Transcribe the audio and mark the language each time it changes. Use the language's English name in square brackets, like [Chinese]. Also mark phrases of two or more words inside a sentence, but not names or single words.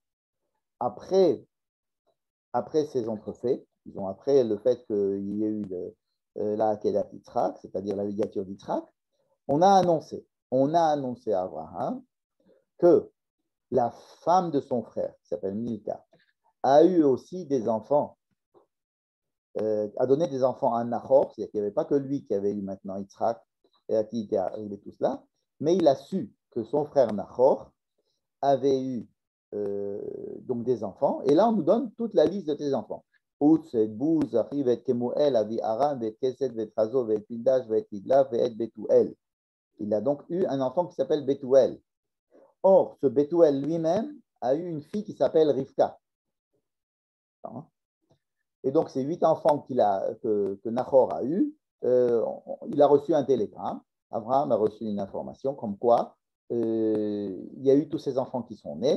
[French] Après ces entrefaits, disons après le fait qu'il y ait eu la [Hebrew] Akedat Yitzhak, [French] c'est-à-dire la ligature d'Yitzhak, on a annoncé à Abraham que la femme de son frère, qui s'appelle Milka, a eu aussi des enfants, a donné des enfants à Nahor, c'est-à-dire qu'il n'y avait pas que lui qui avait eu maintenant Yitzhak et à qui était arrivé tout cela, mais il a su que son frère Nahor avait eu donc des enfants, et là on nous donne toute la liste de ses enfants. Outz, et Bouz, Achiv, et Kemuel, Avi Aram, et Kesed, et Trazo, et Pildash, et Tidlav, et Betuel. Il a donc eu un enfant qui s'appelle Betuel. Or, ce Betuel lui-même a eu une fille qui s'appelle Rivka. Et donc, ces 8 enfants que Nahor a eu, il a reçu un télégramme. Abraham a reçu une information comme quoi il y a eu tous ces enfants qui sont nés.